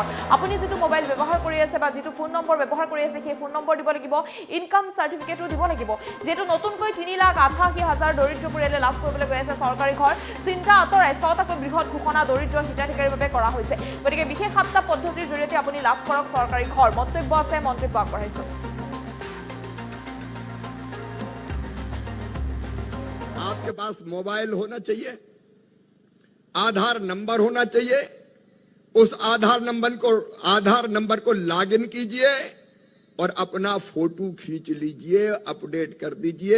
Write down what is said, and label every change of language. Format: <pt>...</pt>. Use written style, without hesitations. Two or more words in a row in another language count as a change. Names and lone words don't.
<as>আপুনি যিটো মোবাইল ব্যৱহাৰ কৰি আছে বা যিটো ফোন নম্বৰ ব্যৱহাৰ কৰি আছে সেই ফোন নম্বৰ দিব লাগিব, ইনকাম চাৰ্টিফিকেটো দিব লাগিব। যিহেতু নতুনকৈ 3,88,000 দৰিদ্ৰ পৰিয়ালে লাভ কৰিবলৈ গৈ আছে চৰকাৰী ঘৰ। চিন্তা আঁতৰাই 6টাকৈ বৃহৎ ঘোষণা দৰিদ্ৰ হিতাধিকাৰীৰ বাবে কৰা হৈছে। গতিকে বিশেষ 7টা পদ্ধতিৰ জৰিয়তে আপুনি লাভ কৰক চৰকাৰী ঘৰ। মন্তব্য আছে, মন্তব্য আগবঢ়াইছো।</as> <hi>आपके पास मोबाइल होना चाहिए, आधार नंबर होना चाहिए। उस आधार नंबर को लॉगिन कीजिए और अपना फोटो खींच लीजिए, अपडेट कर दीजिए।</hi>